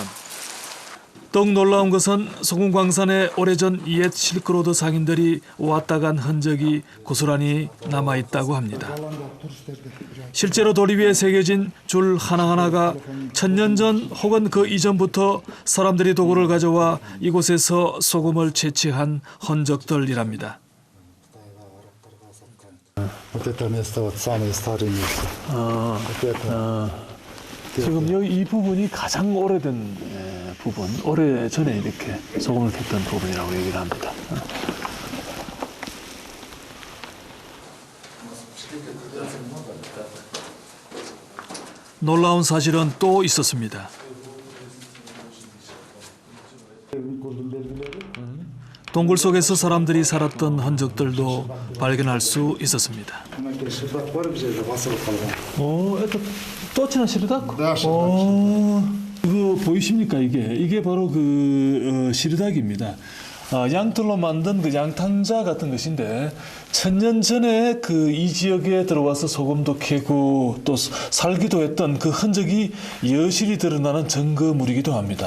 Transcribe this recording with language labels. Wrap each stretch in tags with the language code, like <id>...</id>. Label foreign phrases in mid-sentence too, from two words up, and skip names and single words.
<ko>더욱 놀라운 것은 소금광산에 오래전 옛 실크로드 상인들이 왔다 간 흔적이 고스란히 남아있다고 합니다. 실제로 돌 위에 새겨진 줄 하나하나가 1000년 전 혹은 그 이전부터 사람들이 도구를 가져와 이곳에서 소금을 채취한 흔적들이랍니다.</ko> <ru>Вот это место вот самое старое место. Вот это.</ru> <ko>지금 여기 이 부분이 가장 오래된 부분, 오래 전에 이렇게 소금을 캤던 부분이라고 얘기를 합니다. 놀라운 사실은 또 있었습니다. 동굴 속에서 사람들이 살았던 흔적들도 발견할 수 있었습니다.</ko> <ru>это точно 시르닥? Да,</ru> <ko>그거 보이십니까 이게 바로 그 시르닥입니다. 양털로 만든 그 양탄자 같은 것인데 1000년 전에 그 이 지역에 들어와서 소금도 캐고 또 살기도 했던 그 흔적이 여실히 드러나는 증거물이기도 합니다.</ko>